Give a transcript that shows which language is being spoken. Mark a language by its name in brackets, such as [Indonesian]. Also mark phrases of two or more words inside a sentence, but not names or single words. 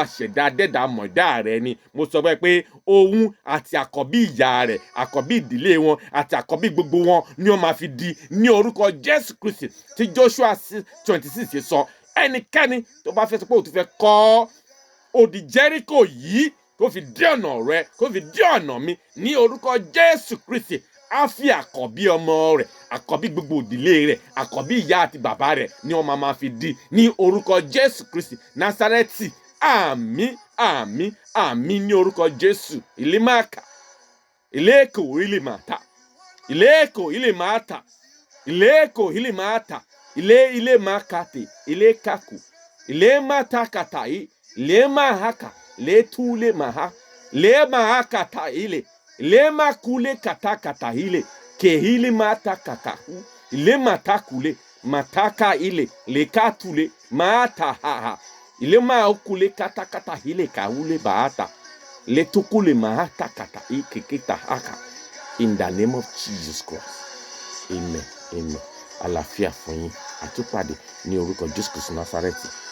[Yoruba] aṣẹ̀dá dẹ́dà mọ̀dá rẹ̀ ni mo sọ pé òun àti àkọ́bí ìyá rẹ̀ àkọ́bí ìdílé wọn àti àkọ́bí gbogbo wọn ni wọ́n máa fi di ní orúkọ Jésù Kristi tí Joshua 26 sọ ẹnikẹ́ni tó bá fẹ́ sọ pé ó tún fẹ́ kọ́ odi Jẹ́ríkò yìí kó fi dé ọ̀nà rẹ̀ kó fi dé ọ̀nà mi ní orúkọ Jésù Kristi á fi àkọ́bí ọmọ rẹ̀ àkọ́bí gbogbo ìdílé rẹ̀ àkọ́bí ìyá àti bàbá rẹ̀ ni wọ́n máa fi di ní orúkọ Jésù Kristi Násárẹ́tì àmín ní orúkọ Jésù ìlímàkà ìlẹ́kò ìlímàtà ìlẹ́kò ìlímàtà ìlẹ́kò ìlímàtà ilé makate ilé kaku ilé matakata ilé mahaka ilé tule maha ilé mahakata ilé makule katakata kehili matakakahu ilé matakule mataka ilé katule matahaha ilé maokule katakata kahule bahata ilé tukule mahatakata keketa haka [English] in the name of Jesus Christ amen. [Yoruba] Àlàáfíà fún yín àtúpàdé ní orúkọ Jésù Kristi Násárẹ́tì